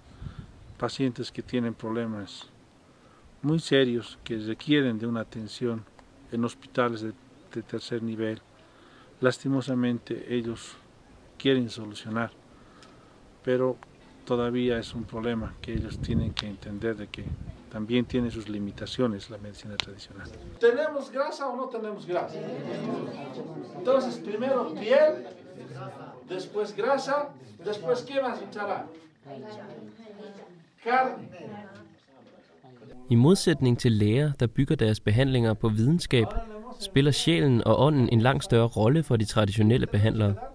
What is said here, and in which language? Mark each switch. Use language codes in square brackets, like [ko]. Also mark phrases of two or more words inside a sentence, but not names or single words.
[es] Pacientes que tienen problemas muy serios que requieren de una atención en hospitales de tercer nivel, lastimosamente ellos quieren solucionar, pero todavía es un problema que ellos tienen que entender de que también tiene sus limitaciones la medicina tradicional. ¿Tenemos grasa o no tenemos grasa? Entonces, primero piel, después grasa, después ¿qué más echará? Carne. [da] I modsætning til læger, der bygger deres behandlinger på videnskab, spiller sjælen og ånden en langt større rolle for de traditionelle behandlere.